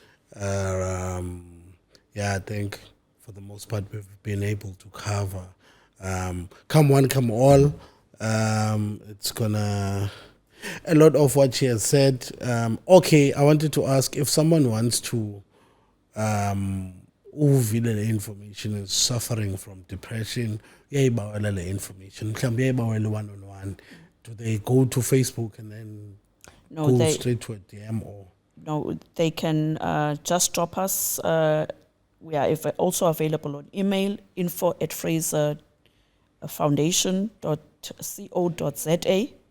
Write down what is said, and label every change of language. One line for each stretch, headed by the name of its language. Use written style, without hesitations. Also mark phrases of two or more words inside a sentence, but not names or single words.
English: I think for the most part we've been able to cover. Come one, come all. It's gonna a lot of what she has said. Okay, I wanted to ask if someone wants to
Xhosa: uvile le
English: information is suffering from depression,
Xhosa: uyayibawela le information. Mhlawumbe uyayibawela one-on-one.
English: Do they go to Facebook and then go straight to a DM or? No, they can just drop us. We are also available on email, info@fraserfoundation.co.za.